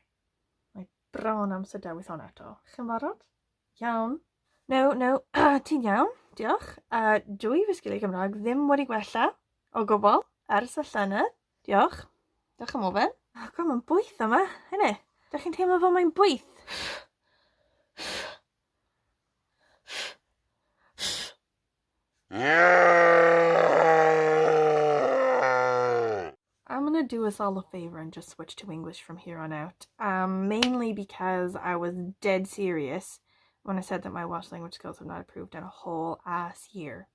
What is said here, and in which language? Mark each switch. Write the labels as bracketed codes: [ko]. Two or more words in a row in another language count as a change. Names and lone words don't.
[cy] Mae bron amser Dewithon eto. Chi'n barod? Iawn. No, ti'n iawn, diolch. Dwi fy sgiliau Gymraeg ddim wedi gwella o gwbl ers y llynedd. Diolch. Diolch am ofyn. God, mae'n bwyth yma, hynny. Dych chi'n teimlo fel mae'n bwyth? [en] I'm going to do us all a favor and just switch to English from here on out. Mainly because I was dead serious when I said that my Welsh language skills have not improved in a whole ass year.